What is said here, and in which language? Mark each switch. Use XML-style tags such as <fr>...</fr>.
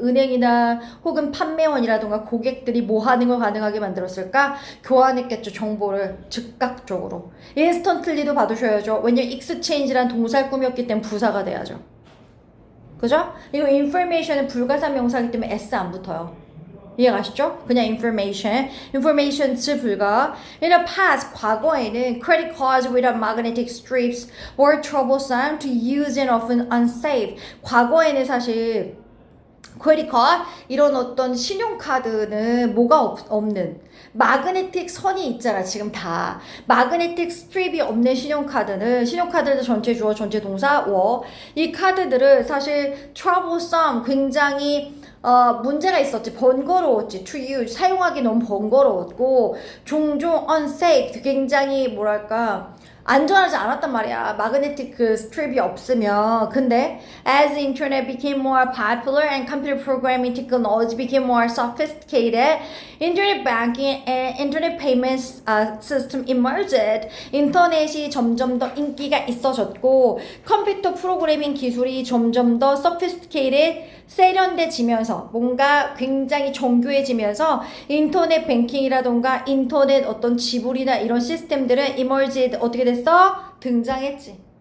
<ko>은행이나 혹은 판매원이라던가 고객들이 뭐 하는 걸 가능하게 만들었을까? 교환했겠죠. 정보를 즉각적으로. 인스턴틀리도 받으셔야죠. 왜냐면 exchange란 동사를 꾸몄기 때문에 부사가 돼야죠. 그죠? 이거 information은 불가사 명사이기 때문에 s 안 붙어요. 이해가시죠? 그냥 information 불가.</ko> <en>In the past,</en> <ko>과거에는</ko> <en>credit cards without magnetic strips were troublesome to use and often unsafe.</en> <ko>과거에는 사실 크레딧 카드 이런 어떤 신용카드는 뭐가 없는 마그네틱 선이 있잖아. 지금 다 마그네틱 스트립이 없는 신용카드들 전체 주어 전체 동사 이 카드들은 사실 troublesome 굉장히 문제가 있었지. 번거로웠지.</ko> <en>to use</en> <ko>사용하기 너무 번거로웠고 종종 unsafe 굉장히 뭐랄까 안전하지 않았단 말이야. 마그네틱 그 스트립이 없으면. 근데</ko> <en>as the internet became more popular and computer programming technology became more sophisticated, internet banking and internet payments system emerged.</en> <ko>인터넷이 점점 더 인기가 있어졌고 컴퓨터 프로그래밍 기술이 점점 더 sophisticated 세련돼지면서 뭔가 굉장히 정교해지면서 인터넷 뱅킹이라던가 인터넷 어떤 지불이나 이런 시스템들은 emerged 어떻게 됐어? 등장했지.</ko>